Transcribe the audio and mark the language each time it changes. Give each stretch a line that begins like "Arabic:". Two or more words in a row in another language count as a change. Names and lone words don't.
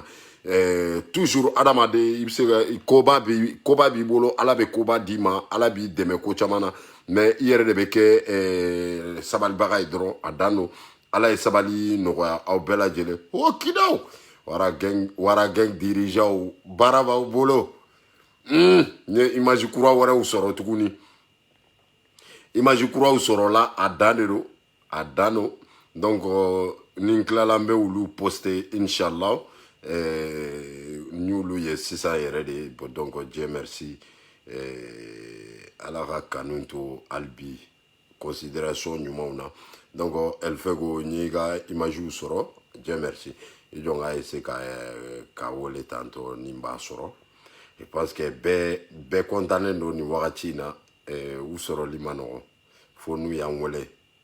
Bambara: toujours adamaden i bɛ se ka koba b'i bolo ala bɛ koba d'i ma ala b'i dɛmɛ ko caman na mais i yɛrɛ de bɛ kɛ sabalibaga ye dɔrɔn a dan don ala ye sabali nɔgɔya aw bɛɛ lajɛlen o kidaw waragɛng dirigeants baara b'aw bolo n ye image kura wɛrɛw sɔrɔ tuguni image kuraw sɔrɔla a dan don donc ni n tilala n bɛ olu poster inshallah n y'olu ye sisan yɛrɛ de donc
French: Dieu merci
Bambara: ala ka kanu to hali bi considération ɲumanw na donc Elfego n y'i ka image sɔrɔ
French: Dieu merci
Bambara: i jɔn ka essayer ka wele tantôt ni n b'a sɔrɔ
French: je pense que
Bambara: bɛɛ contannen don nin wagati in na u sɔrɔli ma nɔgɔn fo n'u y'an wele